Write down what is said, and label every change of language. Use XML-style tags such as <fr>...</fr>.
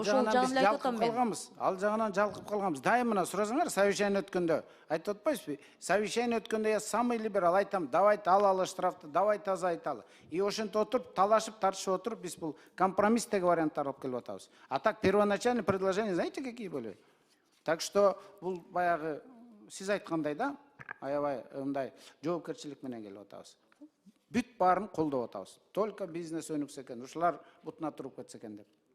<ky>Ал жагынан жалкып калганбыз. Дайым мына суразыңар, совещание өткөндө. Айтып атпайсызбы? Совещание өткөндө</ky> <ru>я самый либерал</ru> <ky>айтам, давайте алалы штрафты, давайте азайталы. И ошентип отуруп, талашып, тартышып отуруп, биз бул компромисстеги варианттар алып келип атабыз.</ky> <ru>А так первоначальные предложения, знаете, какие были?</ru> <ky>Так что бул баягы сиз айткандай да, аябай мындай жоопкерчилик менен келип атабыз. Бүт барын колдоп атабыз. Только бизнес өнүксө экен, ушулар бутуна туруп кетсе экен деп.</ky>